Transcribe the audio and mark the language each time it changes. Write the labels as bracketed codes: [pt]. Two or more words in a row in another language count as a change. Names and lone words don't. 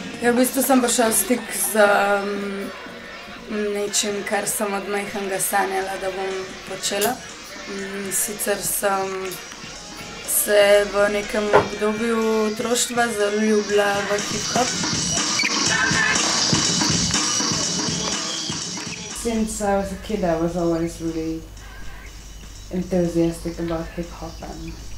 [sl] V bistvu sem prišla v stik z nečim, kar sem od majhnega sanjala, da bom počela. Sicer sem se v nekem obdobju otroštva zaljubila v hip-hop. [en] Since I was a kid, I was always really enthusiastic about hip-hop and